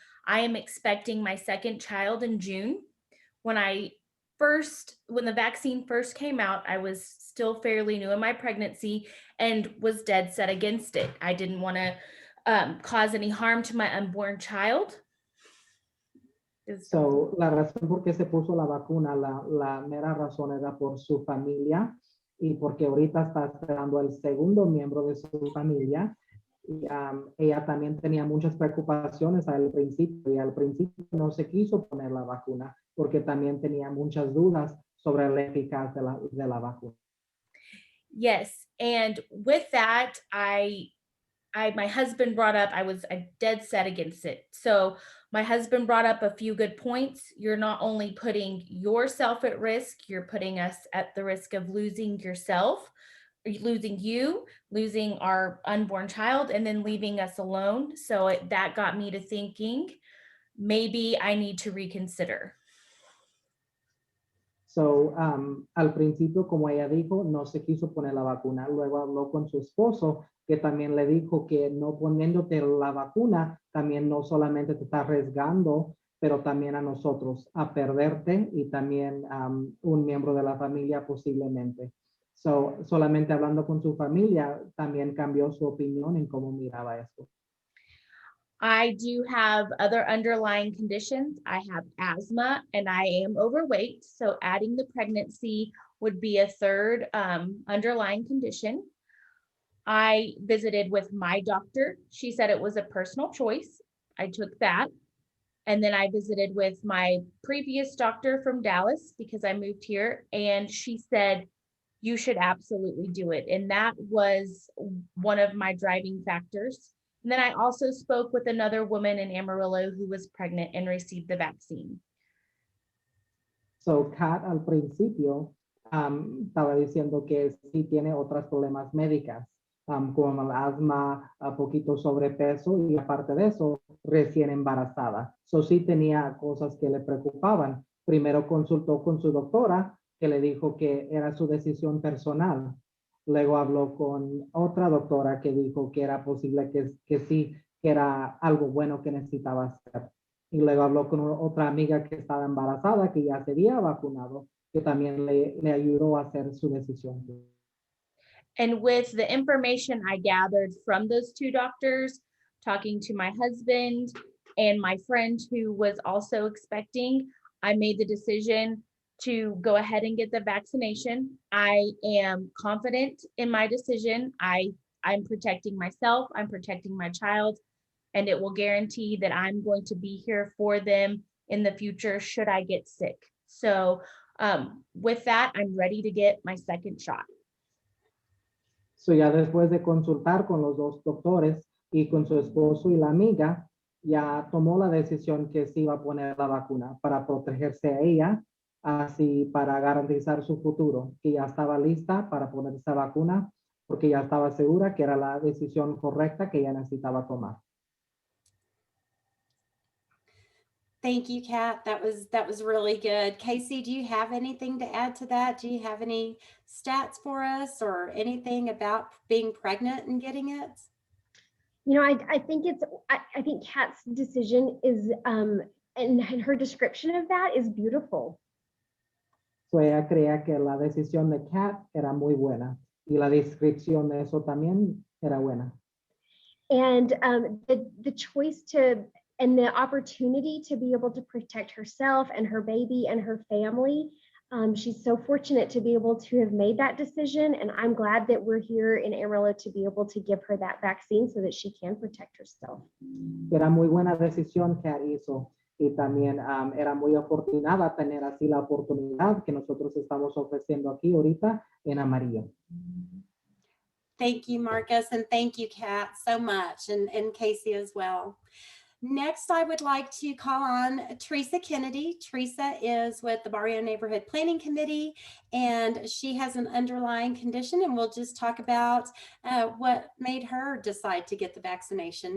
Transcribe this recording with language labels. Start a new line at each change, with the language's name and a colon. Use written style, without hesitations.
English: I am expecting my second child in June. When the vaccine first came out, I was still fairly new in my pregnancy and was dead set against it. I didn't want to cause any harm to my unborn child.
Spanish: So, la razón por qué se puso la vacuna, la mera razón era por su familia y porque ahorita está esperando el segundo miembro de su familia. Y, ella también tenía muchas preocupaciones al principio y al principio no se quiso poner la vacuna porque también tenía muchas dudas sobre la eficacia de la vacuna.
English: Yes, and with that, my husband brought up, I was dead set against it. So my husband brought up a few good points. You're not only putting yourself at risk, you're putting us at the risk of losing yourself, losing you, losing our unborn child, and then leaving us alone. So that got me to thinking, maybe I need to reconsider.
Spanish: So, al principio, como ella dijo, no se quiso poner la vacuna. Luego habló con su esposo, que también le dijo que no poniéndote la vacuna, también no solamente te está arriesgando, pero también a nosotros, a perderte y también un miembro de la familia posiblemente. So, solamente hablando con su familia, también cambió su opinión en cómo miraba esto.
English: I do have other underlying conditions. I have asthma and I am overweight. So adding the pregnancy would be a third underlying condition. I visited with my doctor. She said it was a personal choice. I took that. And then I visited with my previous doctor from Dallas because I moved here. And she said, you should absolutely do it. And that was one of my driving factors. And then I also spoke with another woman in Amarillo who was pregnant and received the vaccine.
Spanish: So, Kat al principio estaba diciendo que sí tiene otros problemas médicas, como el asma, poquito sobrepeso y aparte de eso, recién embarazada. So, sí tenía cosas que le preocupaban. Primero consultó con su doctora, que le dijo que era su decisión personal. Luego habló con otra doctora que dijo que era posible que sí, que era algo bueno que necesitaba hacer. Y luego habló con otra amiga que estaba embarazada, que ya se había vacunado, que también le ayudó a hacer su decisión.
English: And with the information I gathered from those two doctors, talking to my husband and my friend who was also expecting, I made the decision to go ahead and get the vaccination. I am confident in my decision. I'm protecting myself, I'm protecting my child, and it will guarantee that I'm going to be here for them in the future should I get sick. So with that, I'm ready to get my second shot.
Spanish: So ya después de consultar con los dos doctores y con su esposo y la amiga, ya tomó la decisión que se iba a poner la vacuna para protegerse a ella, así para garantizar su futuro, que ya estaba lista para ponerse esa vacuna, porque ya estaba segura que era la decisión correcta que ella necesitaba tomar.
English: Thank you, Kat. That was really good. Casey, do you have anything to add to that? Do you have any stats for us or anything about being pregnant and getting it? You know, I think I think Kat's decision is and her description of that is beautiful.
Spanish: So ella creía que la decisión de Kat era muy buena y la descripción de eso también era buena.
English: And the choice to and the opportunity to be able to protect herself and her baby and her family. She's so fortunate to be able to have made that decision. And I'm glad that we're here in Amarillo to be able to give her that vaccine so that she can protect herself.
Spanish: Era muy buena decisión que hizo y también era muy afortunada tener así la oportunidad que nosotros estamos ofreciendo aquí ahorita en Amarillo.
English: Thank you, Marcus, and thank you, Kat, so much, and Casey as well. Next, I would like to call on Teresa Kennedy. Teresa is with the Barrio Neighborhood Planning Committee, and she has an underlying condition, and we'll just talk about what made her decide to get the vaccination.